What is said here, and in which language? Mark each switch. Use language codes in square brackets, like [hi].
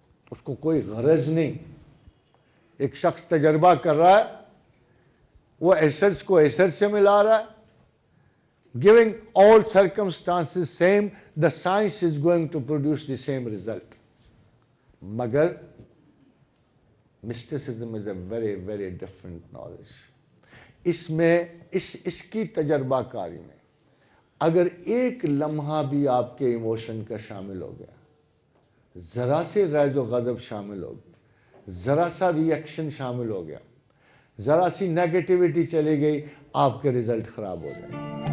[ur] اس کو کوئی غرض نہیں۔ ایک شخص تجربہ کر رہا ہے، وہ ایسڈز کو ایسڈ سے ملا رہا ہے، [en] giving all circumstances same, the science is going to produce the same result. مگر mysticism is a very very different knowledge. [ur] اس میں اس کی تجربہ کاری میں اگر ایک لمحہ بھی آپ کے ایموشن کا شامل ہو گیا، ذرا سے غیظ و غضب شامل ہو گیا، ذرا سا ری ایکشن شامل ہو گیا، ذرا سی نیگیٹیوٹی چلی گئی، آپ کے رزلٹ خراب ہو جائیں۔